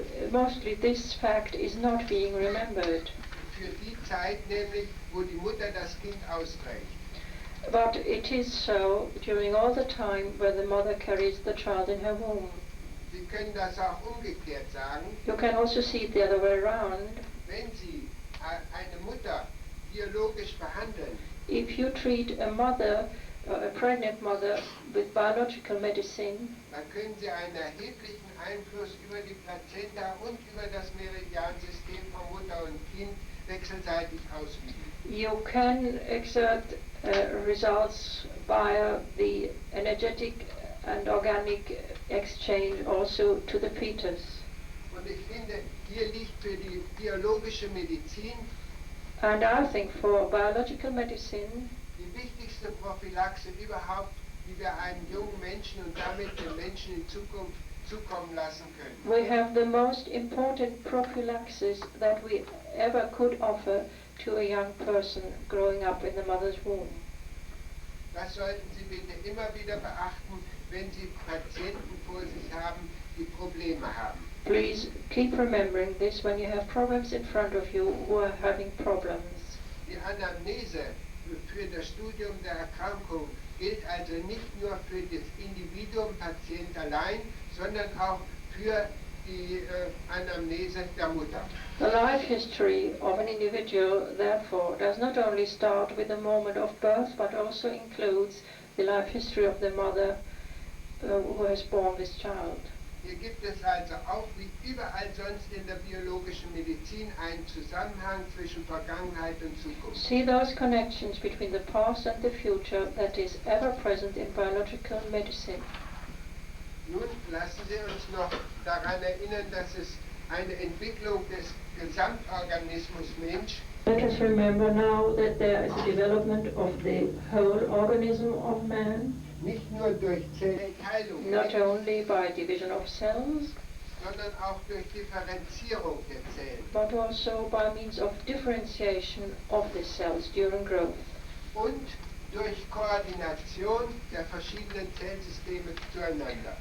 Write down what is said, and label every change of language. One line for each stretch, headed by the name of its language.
English: Mostly this fact is not being remembered.
German: Für die Zeit nämlich, wo die Mutter das Kind austrägt.
English: But it is so during all the time where the mother carries the child in her womb.
German: Sie können das auch umgekehrt sagen.
English: You can also see it the other way around.
German: Wenn Sie eine Mutter biologisch behandeln,
English: If you treat a mother, a pregnant mother, with biological medicine,
German: dann können Sie einen erheblichen Einfluss über die Plazenta und über das Meridiansystem von Mutter und Kind wechselseitig ausüben.
English: you can exert results via the energetic and organic exchange also to the fetus.
German: Und ich finde, hier liegt für die biologische Medizin
English: And I think for biological medicine,
German: die wichtigste Prophylaxe überhaupt, die wir einem jungen Menschen und damit den Menschen in Zukunft zukommen lassen können.
English: we have the most important prophylaxis that we ever could offer to a young person growing up in the mother's womb.
German: Das sollten Sie bitte immer wieder beachten, wenn Sie Patienten vor sich haben, die Probleme haben.
English: Please keep remembering this when you have problems in front of you who are having problems.
German: Die Anamnese für das Studium der Erkrankung gilt also nicht nur für das Individuum Patient allein, sondern auch für die Anamnese der Mutter.
English: The life history of an individual, therefore, does not only start with the moment of birth, but also includes the life history of the mother who has born this child.
German: Hier gibt es also auch wie überall sonst in der biologischen Medizin einen Zusammenhang zwischen Vergangenheit und Zukunft.
English: See those connections between the past and the future that is ever present in biological medicine.
German: Nun lassen Sie uns noch daran erinnern, dass es eine Entwicklung des Gesamtorganismus Mensch
English: Let us remember now that there is a development of the whole organism of man,
German: nicht nur durch Zellteilung,
English: not only by division of cells,
German: sondern auch durch Differenzierung der Zellen
English: but also by means of differentiation of the cells during growth,
German: und durch Koordination der verschiedenen Zellsysteme zueinander.